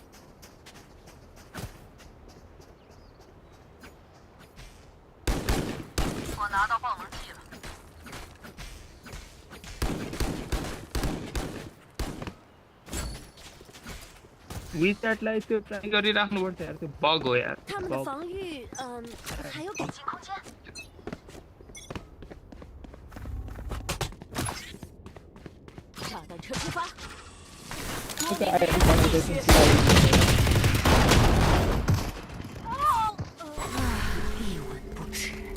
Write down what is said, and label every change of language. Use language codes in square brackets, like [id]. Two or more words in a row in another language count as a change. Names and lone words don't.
[zh] 我拿到爆能器了。 [ne] WeChat लाइव से ट्राई कर ही राख्नु पर्छ यार त्यो बग हो यार [zh] 他们的防御，还有感进空间。炸弹车出发。这个 ID 防御的是一文不值。